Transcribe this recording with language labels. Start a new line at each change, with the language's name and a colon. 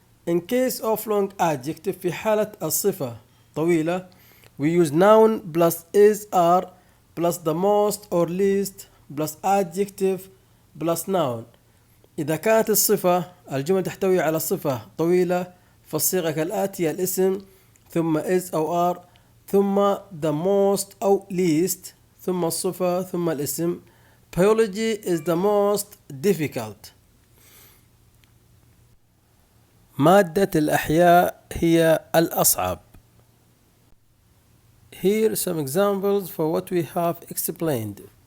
English: In case of long adjective
Arabic: في حالة الصفة طويلة
English: we use noun plus is are plus the most or least plus adjective plus noun.
Arabic: إذا كانت الجملة تحتوي على صفة طويلة فالصيغة كالآتي: الاسم ثم is أو are ثم the most أو least ثم الصفة ثم الاسم.
English: Biology is the most difficult.
Arabic: مادة الأحياء هي الأصعب.
English: Here are some examples for what we have explained.